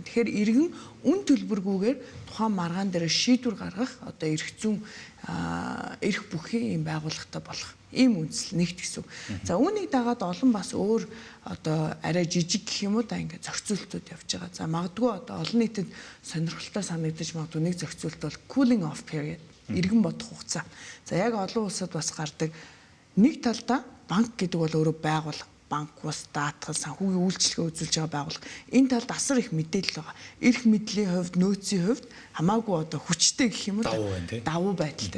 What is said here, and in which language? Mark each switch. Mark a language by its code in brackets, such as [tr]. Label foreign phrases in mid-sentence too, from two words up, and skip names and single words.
[mn] Тэгэхээр иргэн үн төлбөргүйгээр тухайн маргаан дээр шийдвэр гаргах одоо эрх зүйн эрх бүхий ийм байгууллагатай болох ийм үндэслэл нэгт гэсэн. За үүнийг дагаад олон бас өөр одоо арай жижиг гэх юм уу да ингээд зохицуултууд явж байгаа. За магадгүй одоо олон нийтэд сонирхолтой санагдаж магадгүй нэг зохицуулт бол [en] cooling off period [mn] эргэн бодох хугацаа. За яг олон улсад бас гардаг. Нэг талдаа банк гэдэг бол өөрөө байгууллага. Банк бас даатгал санхүүгийн үйлчлэгээ үзүүлж байгаа байгууллага. Энэ талд асар их мэдээлэл байгаа. Эрх мэдлийн хувьд, нөөцийн хувьд хамаагүй одоо хүчтэй гэх юм уу давуу байдалтай.